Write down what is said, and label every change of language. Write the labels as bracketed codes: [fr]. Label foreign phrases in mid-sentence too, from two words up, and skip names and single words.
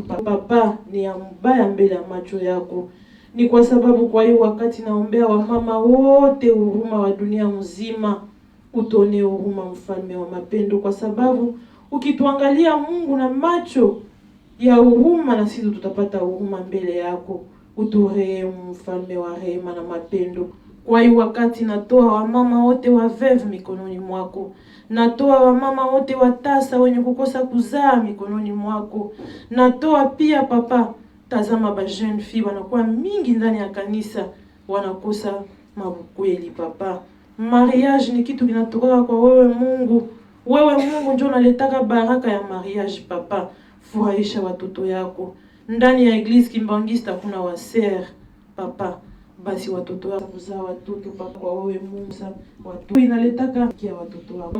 [sw] Papa, ni ya mbaya mbele ya macho yako. Ni kwa sababu kwa hiyo wakati naombea wamama wote huruma wa dunia mzima, utone huruma mfalme wa mapendo, kwa sababu ukituangalia Mungu na macho ya huruma, na sisi tutapata huruma mbele yako. Uturehemu mfalme wa rehema na mapendo. Kwa hiyo wakati natoa wamama wote wavevu mikononi mwako, natoa wamama wote watasa wenye kukosa kuzaa mikononi mwako, natoa pia Papa, tazama ba [fr] jeune fille [sw] wanakuwa mingi ndani ya kanisa wanakosa mabukweli. Papa, mariage ni kitu kinatoka kwa wewe Mungu. Wewe Mungu ndio unaletaka baraka ya mariage. Papa, furahisha watoto yako ndani ya Eglise Kimbangista. Kuna waser Papa, basi watoto wako kuzaa watoto Papa, kwa wewe Mungu watu inaletaka kia watoto wako.